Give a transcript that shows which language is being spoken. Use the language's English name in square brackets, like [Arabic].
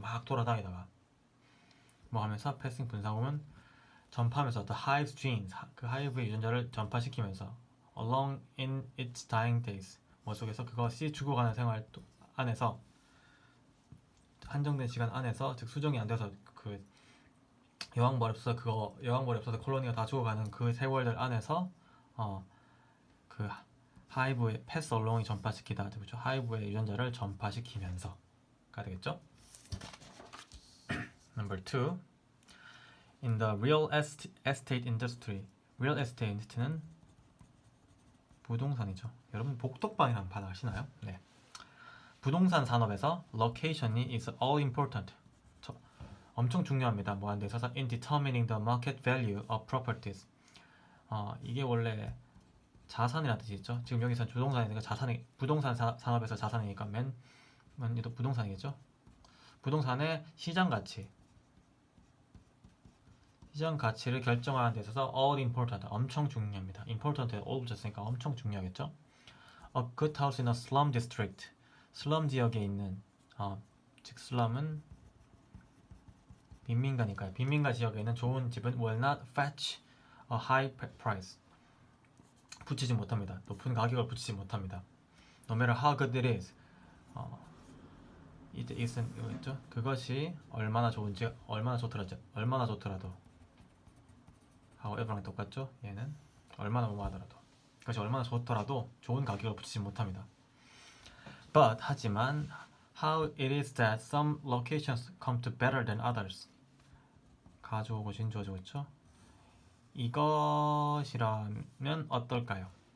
[Korean] 막 돌아다니다가 뭐 하면서 패싱 분사구문 전파하면서 [English] the hive's genes [Korean] 그 하이브의 유전자를 전파시키면서 [English] along in its dying days [Korean] 뭐 속에서 그것이 죽어가는 생활 안에서 한정된 시간 안에서 즉 수정이 안 돼서 그 여왕벌이 없어서 콜로니가 다 죽어가는 그 세월들 안에서 그 하이브의 패스 얼롱이 전파시키다 그렇죠? 하이브의 유전자를 전파시키면서가 되겠죠? [English] Number 2. In the real estate industry. [Korean] real estate는 부동산이죠. 여러분 복덕방이라는 반 아시나요? 네. 부동산 산업에서 location이 [English] is all important. [Korean] 엄청 중요합니다. 뭐 하는 데 있어서 [English] in determining the market value of properties. [Korean] 이게 원래 자산이라는 뜻이 있죠. 지금 여기서 부동산이니까 부동산 산업에서 자산이니까 얘도 부동산이겠죠. 부동산의 시장 가치를 결정하는 데 있어서 [English] all important [Korean] 엄청 중요합니다. important에 all 붙였으니까 엄청 중요하겠죠. [English] A good house in a slum district. [Korean] 슬럼 지역에 있는 즉 슬럼은 빈민가니까요. 빈민가 지역에 있는 좋은 집은 [English] will not fetch a high price. [Korean] 붙이지 못합니다. 높은 가격을 붙이지 못합니다. [English] No matter how good it is. it isn't [Korean] 이거죠. 그것이 얼마나 좋은지 얼마나 좋더라도 however랑 똑같죠. 얘는 얼마나 뭐하더라도 그것이 얼마나 좋더라도 좋은 가격을 붙이지 못합니다. [English] But [Korean] 하지만 [English] how it is that some locations come to better than others. [Korean] 가져오고 진주어주고 있죠. 이것이라면 어떨까요?